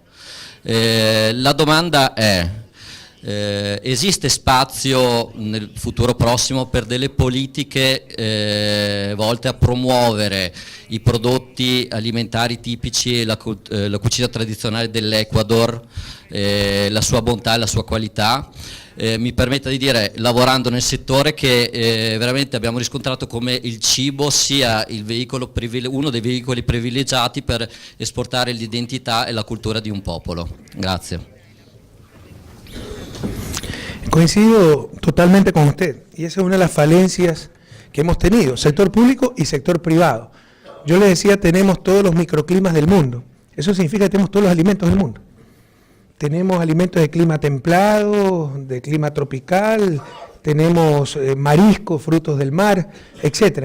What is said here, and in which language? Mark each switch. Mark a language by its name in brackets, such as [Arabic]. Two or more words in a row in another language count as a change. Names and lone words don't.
[Italian] La domanda è: esiste spazio nel futuro prossimo per delle politiche volte a promuovere i prodotti alimentari tipici e la cucina tradizionale dell'Ecuador, la sua bontà e la sua qualità? Mi permetta di dire, lavorando nel settore, che veramente abbiamo riscontrato come il cibo sia uno dei veicoli privilegiati per esportare l'identità e la cultura di un popolo. Grazie. [Spanish] Coincido totalmente con usted, y esa es una de las falencias que hemos tenido, sector público y sector privado. Yo le decía, tenemos todos los microclimas del mundo. Eso significa que tenemos todos los alimentos del mundo. Tenemos alimentos de clima templado, de clima tropical, tenemos mariscos, frutos del mar, etcétera.